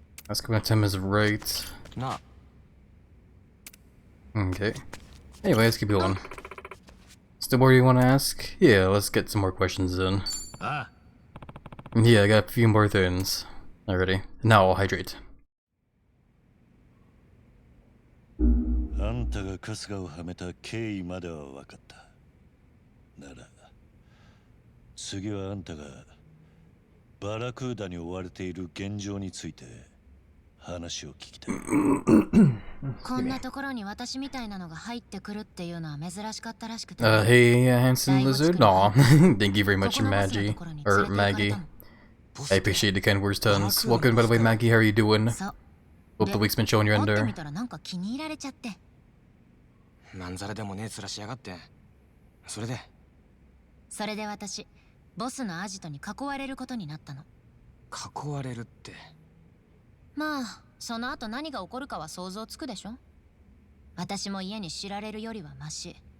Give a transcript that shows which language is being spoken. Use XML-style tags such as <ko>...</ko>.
<en>Ask when Tim is right. Nah. Okay. Anyway, let's keep going. Still more you want to ask? Yeah, let's get some more questions in. Ah. Yeah, I got a few more things already. Now I'll hydrate.</en> <ja>あんたが春日をはめた経緯までは分かった。なら、次はあんたがバラクーダに追われている現状について話を聞きたい。こんなところに私みたいなのが入ってくるっていうのは珍しかったらしくて。</ja> <en>Hey, handsome lizard. Aw, thank you very much, Maggie. Or Maggie. I appreciate the kind words tons. Welcome, by the way, Maggie. How are you doing? Hope the week's been showing you in there.</en> <ja>なんか気に入られちゃって。まんざらでもねえ面しやがって。それで私、ボスのアジトに囲われることになったの。囲われるって。まあ、その後何が起こるかは想像つくでしょ。私も家に知られるよりはマシ。</ja>